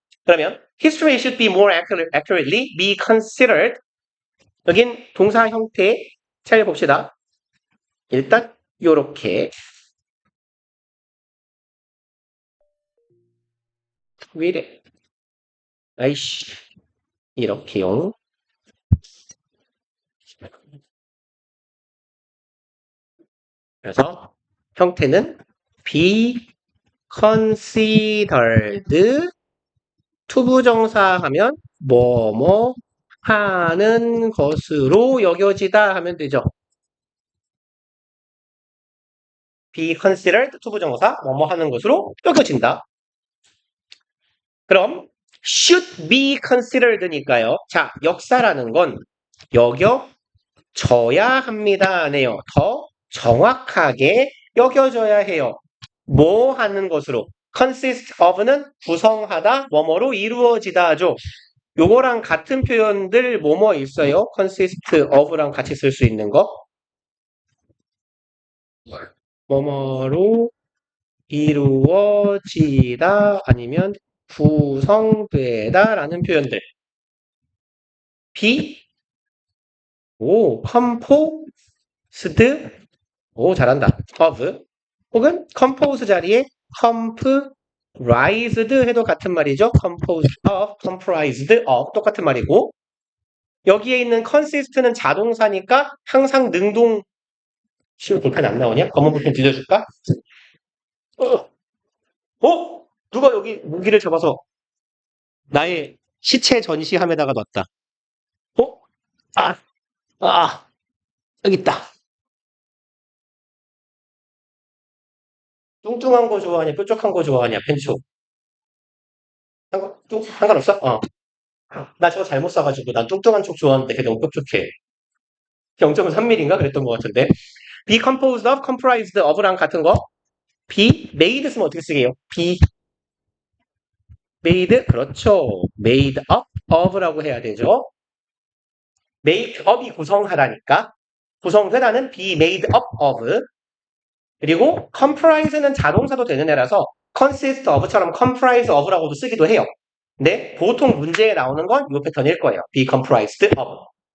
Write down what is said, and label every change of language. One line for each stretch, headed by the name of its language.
English: 그러면 history should be more accurately be considered.
Korean: 여긴 동사 형태 찾아봅시다. 일단 요렇게 왜 이래? 아이씨, 이렇게요. 그래서 형태는 be considered, 투부정사 하면 뭐뭐 하는 것으로 여겨지다 하면 되죠. be considered 투부정사 뭐뭐 하는 것으로 여겨진다. 그럼 should be considered니까요. 자, 역사라는 건 여겨져야 합니다네요. 더 정확하게 여겨져야 해요. 뭐 하는 것으로? consist of는 구성하다, 뭐뭐로 이루어지다죠. 요거랑 같은 표현들 뭐뭐 있어요? consist of랑 같이 쓸 수 있는 거. 뭐뭐로 이루어지다 아니면 구성되다 라는 표현들.
English: be, composed,
Korean: 잘한다. of, 혹은 compose 자리에 comprised 해도 같은 말이죠. composed of, comprised of 똑같은 말이고 여기에 있는 consist는 자동사니까 항상 능동. 쉬운 볼펜 안 나오냐? 검은 볼펜 뒤져줄까? 어? 누가 여기 무기를 잡아서 나의 시체 전시함에다가 놨다. 어? 아, 아, 여기 있다. 뚱뚱한 거 좋아하냐? 뾰족한 거 좋아하냐? 펜초. 상관없어? 나 저거 잘못 사가지고 난 뚱뚱한 쪽 좋아하는데 그게 너무 뾰족해. 0.3mm인가 그랬던 것 같은데.
English: be composed of, comprised of랑 같은 거.
Korean: be made 쓰면 어떻게 쓰게요? be made, 그렇죠.
English: made up of라고 해야 되죠. make up이 구성하다니까.
Korean: 구성되다는 be made up of. 그리고 comprise는 자동사도 되는 애라서 consist of처럼 comprise of라고도 쓰기도 해요. 근데 보통 문제에 나오는 건 이 패턴일 거예요.
English: be comprised of.